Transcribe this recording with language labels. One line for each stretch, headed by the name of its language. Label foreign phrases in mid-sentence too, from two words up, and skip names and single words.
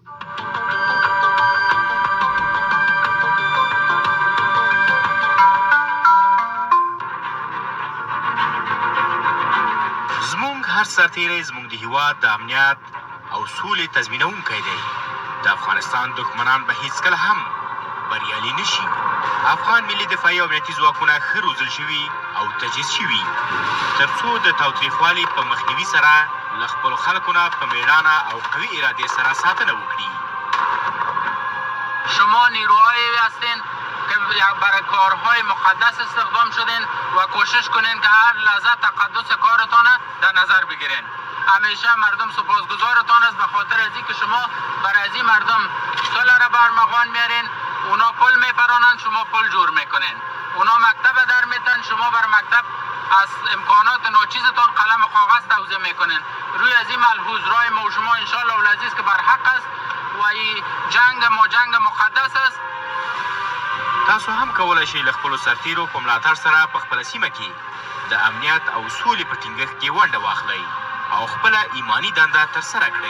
Pashto: زموږ هر سرتیری زموږ د هیواد د امنیت او سولې تضمینونکی دی د افغانستان دښمنان به هیڅکله هم بریالي نه شي افغان ملي دفاعي او امنیتي ځواکونه ښه روزل شوي او تجهیز شوي تر څو د تاوتریخوالي په مخنیوي سره له خپلو خلکو نه په میړانه او قوي ارادې سره ساتنه وکړي
Persian: شما نیروهایی هستین که برای کارهای مقدس استخدام شدین و کوشش کنین که هر لحظه تقدس کارتان در نظر بگیرین همیشه مردم سپاسگزارتان است به خاطر از اینکه شما برای از این مردم صلح را برمغان میارین اونا پل میپرانند شما پل جور میکنین اونا مکتب در میتن شما بر مکتب از امکانات ناچیزتان قلم و کاغذ توزیع میکنین روی از این ملحوظ رای ما و شما
Arabic: انشالله العزیز
Persian: که بر حق است و جنگ مقدس است.
Pashto: تاسو هم کولای شئ له خپلو سرتیرو په ملاتړ سره په خپله سیمه کې د امنیت او سولې په ټینګښت کې ونډه واخلئ او خپله ایماني دنده ترسره کړئ.